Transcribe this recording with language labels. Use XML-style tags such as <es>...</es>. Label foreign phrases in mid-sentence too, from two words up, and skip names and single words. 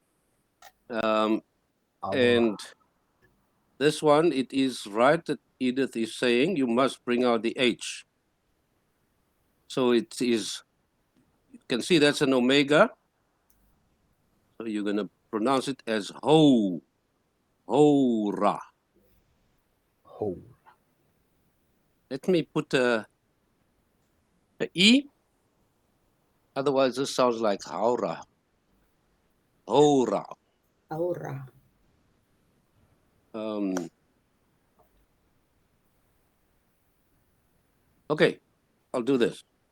<en>And this one, it is right that Edith is saying you must bring out the H. So it is, you can see that's an omega. So you're going to pronounce it as ho, ho-ra. Ho. Let me put a E. Otherwise, this sounds like haura. Ho-ra. Aura. Okay, I'll do this.</en>